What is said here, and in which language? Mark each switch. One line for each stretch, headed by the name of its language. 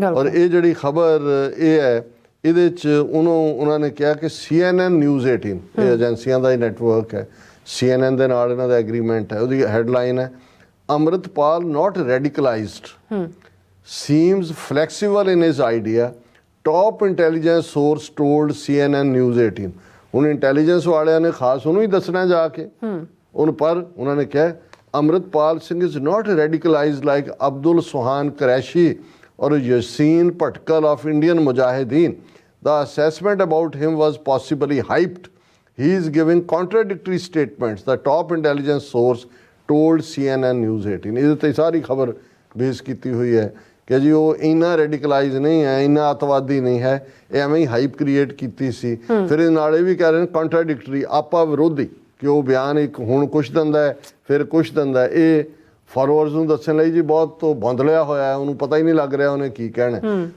Punjabi: ਔਰ ਇਹ ਜਿਹੜੀ ਖਬਰ ਇਹ ਹੈ, ਇਹਦੇ 'ਚ ਉਹਨਾਂ ਨੇ ਕਿਹਾ ਕਿ CNN ਨਿਊਜ਼ 18 ਇਹ ਏਜੰਸੀਆਂ ਦਾ ਹੀ ਨੈਟਵਰਕ ਹੈ, CNN ਦੇ ਨਾਲ ਇਹਨਾਂ ਦਾ ਐਗਰੀਮੈਂਟ ਹੈ।
English: ਉਹਦੀ ਹੈਡਲਾਈਨ ਹੈ Amritpal not radicalized seems flexible in his idea, top intelligence source told CNN news 18।
Punjabi: ਹੁਣ ਇੰਟੈਲੀਜੈਂਸ ਵਾਲਿਆਂ ਨੇ ਖਾਸ ਉਹਨੂੰ ਹੀ ਦੱਸਣਾ ਜਾ ਕੇ ਪਰ ਉਹਨਾਂ ਨੇ ਕਿਹਾ
English: Amritpal Singh is not radicalized like Abdul Suhan Qureshi or Yasin Patkal of Indian Mujahideen. The assessment about him was possibly hyped. He is giving contradictory statements, the top intelligence source told CNN News 18.
Punjabi: ਇਹਦੇ ਤੇ ਸਾਰੀ ਖਬਰ base ਕੀਤੀ ਹੋਈ ਹੈ ਕਿ ਜੀ ਉਹ ਇੰਨਾ ਰੈਡੀਕਲਾਈਜ਼ ਨਹੀਂ ਹੈ, ਇੰਨਾ ਅੱਤਵਾਦੀ ਨਹੀਂ ਹੈ, ਇਹ ਐਵੇਂ ਹੀ ਹਾਈਪ ਕ੍ਰੀਏਟ ਕੀਤੀ ਸੀ। ਫਿਰ ਇਹ ਨਾਲ ਇਹ ਵੀ ਕਹਿ ਰਹੇ ਨੇ ਕੰਟਰਾਡਿਕਟਰੀ, ਆਪਾ ਵਿਰੋਧੀ, ਕਿ ਉਹ ਬਿਆਨ ਇੱਕ ਹੁਣ ਕੁਛ ਦਿੰਦਾ ਹੈ ਫਿਰ ਕੁਛ ਦਿੰਦਾ ਹੈ। ਇਹ ਫਾਲੋਅਰਸ ਨੂੰ ਦੱਸਣ ਲਈ ਜੀ ਬਹੁਤ ਬੰਦਲਿਆ ਹੋਇਆ ਹੈ, ਉਹਨੂੰ ਪਤਾ ਹੀ ਨਹੀਂ ਲੱਗ ਰਿਹਾ ਉਹਨੇ ਕੀ ਕਹਿਣਾ।